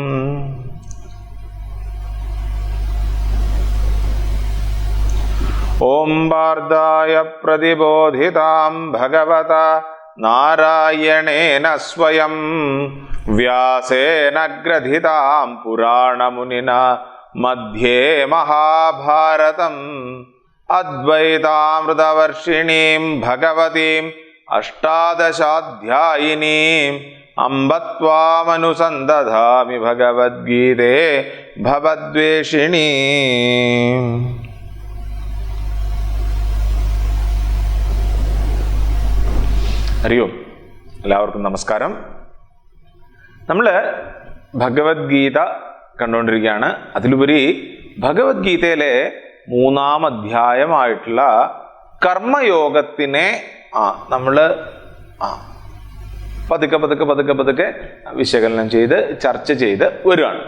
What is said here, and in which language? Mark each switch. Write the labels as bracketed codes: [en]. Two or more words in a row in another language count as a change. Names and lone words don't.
[sa] ओम वार्दाय प्रतिबोधितां भगवता नारायणेन स्वयं व्यासेन ग्रथितां पुराणमुनिना मध्ये महाभारतम् अद्वैतामृतवर्षिणीं भगवतीम् अष्टादशाध्यायिनीम् अम्ब त्वामनुसन्दधामि भगवद्गीते भवद्वेषिणी। [ml] ഹരിയോം. എല്ലാവർക്കും നമസ്കാരം. നമ്മൾ ഭഗവത്ഗീത കണ്ടുകൊണ്ടിരിക്കുകയാണ്. അതിലുപരി ഭഗവത്ഗീതയിലെ 3-ാം അധ്യായമായിട്ടുള്ള കർമ്മയോഗത്തിനെ നമ്മൾ പതുക്കെ വിശകലനം ചെയ്ത് ചർച്ച ചെയ്ത് വരികയാണ്.